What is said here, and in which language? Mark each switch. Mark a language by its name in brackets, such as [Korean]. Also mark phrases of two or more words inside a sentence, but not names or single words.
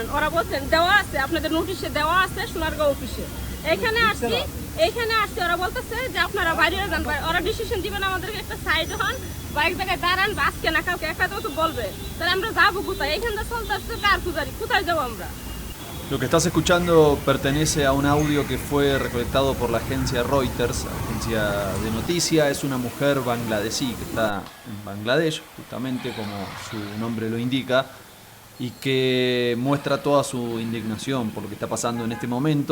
[Bangla] ওরা বলছেন দেওয়া আছে, আপনাদের নোটিশে দেওয়া আছে সোনারগাঁও অফিসে। এখানে আসছি ওরা বলতেছে যে আপনারা বাইরে যান, ওরা ডিসিশন দিবেন আমাদেরকে, একটা সাইড হন বা এক জায়গায় দাঁড়ান, বা আজকে না কাউকে একটা তো বলবে, তাহলে আমরা যাবো কোথায়? এখানে চলতে আসছে কার পূজারি, কোথায় যাবো আমরা? [Spanish] Lo que estás escuchando pertenece a un audio que fue recolectado por la agencia Reuters, agencia de noticia. Es una mujer bangladesí que está en Bangladesh, justamente como su nombre lo indica, y que muestra toda su indignación por lo que está pasando en este momento.